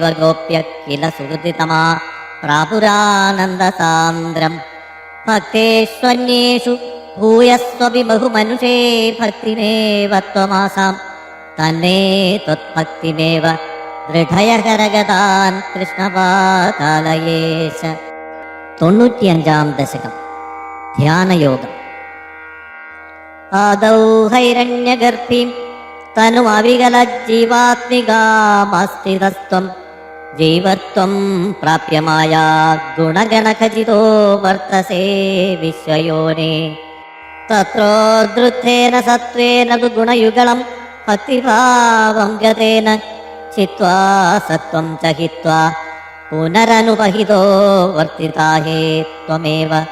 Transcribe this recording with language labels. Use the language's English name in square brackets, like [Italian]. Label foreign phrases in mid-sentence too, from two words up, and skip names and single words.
[Sanskrit] गोप्य किल सुहृदितमा प्रापुरानन्दसान्द्रं भक्तेष्वन्येषु भूयस्वपि बहुमनुषे भक्तिमेव त्वमासां तन्मे त्वत्भक्तिमेव दृढय करगतान् कृष्णपादालयेश 95-ാം ദശകം ധ്യാനയോഗം ആദൗ ഹൈരണ്യഗർഭിം തനുമവികലജ്ജീവാത്മികാമസ്ഥിതസ്ത്വം ജീവത്വം പ്രാപ്യമായ ഗുണഗണഖചിതോ വർത്തസേ വിശ്വയോനെ തത്രോദ്ധൃത്തേന സത്വേന തു ഗുണയുഗളം ഭക്തിഭാവം ഗതേന ചിത്വാ സത്വം ച ഹിത്വാ പുനരനുപഹിതോ വർത്തിതാഹേ ത്വമേവ